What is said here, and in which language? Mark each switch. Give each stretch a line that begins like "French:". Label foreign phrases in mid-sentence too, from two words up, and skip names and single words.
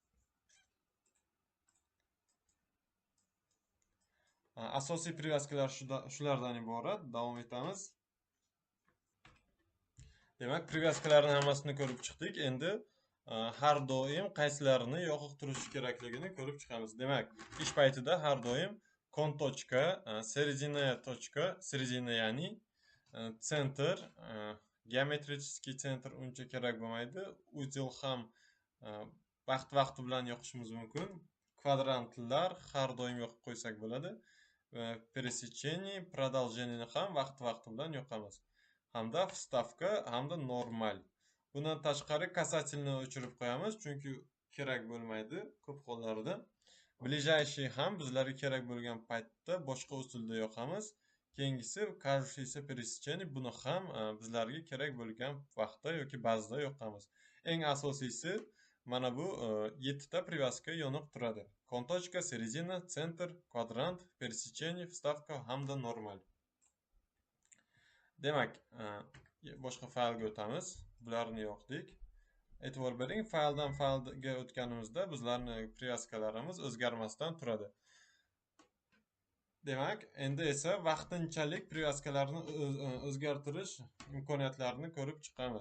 Uzbek: Asosiy privyazkalar shulardan iborat. Davom etamiz. Demak, privyazkalarning hammasini ko'rib chiqdik. Endi har doim qaysilarini yoqiq turishi kerakligini ko'rib chiqamiz. Demak, ish paytida har doim kontochka,
Russian: серединная точка, середина
Uzbek: ya'ni center, geometrический center uncha kerak bo'lmaydi. Udel ham vaqt-vaqti bilan yoqishimiz mumkin. Kvadrantlar har doim yoqib qo'ysak bo'ladi.
Russian: Пересечение, продолжение
Uzbek: ham vaqt-vaqti bilan yoqamiz. Hamda вставка, hamda normal. Bundan tashqari касательni o'chirib qo'yamiz, chunki kerak bo'lmaydi ko'p hollarda. Ближайший ham bizlarga kerak bo'lgan paytda boshqa usulda yoqamiz. Keyingisi
Russian: кажущееся пересечение,
Uzbek: buni ham bizlarga kerak bo'lgan vaqtda yoki ba'zida yoqamiz. Eng asosiysi mana bu 7 ta privyazka yonib turadi. Kontochka, середина, center, kvadrant,
Russian: пересечение, вставка
Uzbek: hamda normal. Demak, boshqa faylga o'tamiz. Bularni yoqdik. E'tibor bering, fayldan faylga o'tganimizda bizlarning privyazkalarimiz o'zgarmasdan turadi. Demak, endi esa vaqtinchalik privyaskalarni o'zgartirish imkoniyatlarini ko'rib chiqamiz.